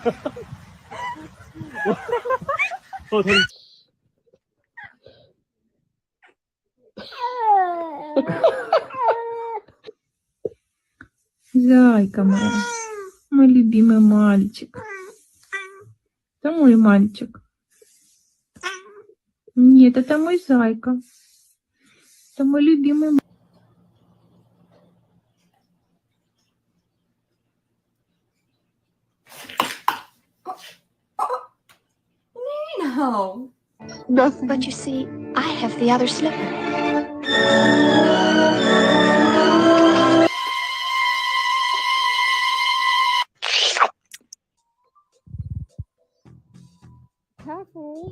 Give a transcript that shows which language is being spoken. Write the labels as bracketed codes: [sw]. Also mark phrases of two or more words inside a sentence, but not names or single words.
[ko] 다리. [ru] Зайка моя, мой любимый мальчик. Это мой мальчик. Нет, это мой зайка. Это мой любимый мальчик. [en] No. But you see, I have the other slipper. Careful.